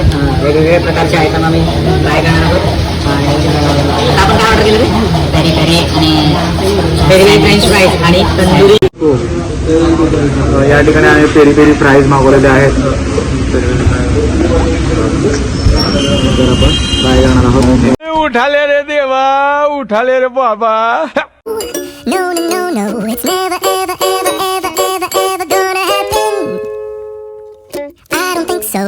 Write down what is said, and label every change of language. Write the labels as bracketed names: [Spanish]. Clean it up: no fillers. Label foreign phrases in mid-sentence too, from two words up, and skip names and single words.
[Marathi] वेगवेगळे प्रकारचे आयटम आम्ही ट्राय करणार आहोत. आणि आता आपण काय ऑर्डर केलं रे? पेरी पेरी आणि पेरी पेरी [English] French fries [Marathi] आणि तंदुरी. या ठिकाणी आम्ही पेरी पेरी फ्राईज मागवलेले आहेत. तर आपण ट्राय करणार आहोत. [Hindi] उठा ले रे देवा, उठा ले रे बाबा. [English] No, no, no, it's never, ever, ever, ever, ever, ever gonna happen. I don't think so.